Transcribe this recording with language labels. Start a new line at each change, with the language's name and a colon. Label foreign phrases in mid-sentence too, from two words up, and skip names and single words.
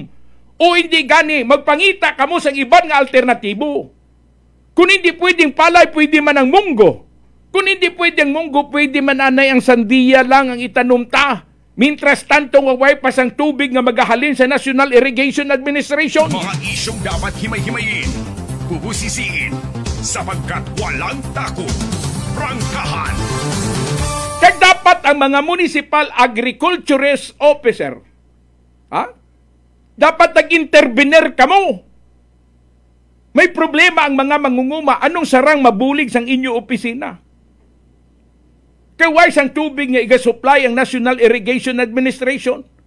Hiligaynon: O hindi gani, magpangita kamo sa iban nga alternatibo. Kung hindi pwedeng palay, pwede man ang munggo. Kung hindi pwedeng munggo, pwede man anay ang sandiya lang ang itanom ta. Mintras tanto waway pasang tubig nga magahalin sa National Irrigation Administration.
Filipino: Mga isyong dapat himay-himayin, bubusisiin, sapagkat walang takot. Prangkahan.
Hiligaynon: Kag dapat ang mga
English: municipal agriculturist officer,
Hiligaynon: dapat nag-intervener kamo. May problema ang mga mangunguma, anong sarang mabulig sang inyo opisina? Kaway sang tubig nga iga-supply ang National Irrigation Administration.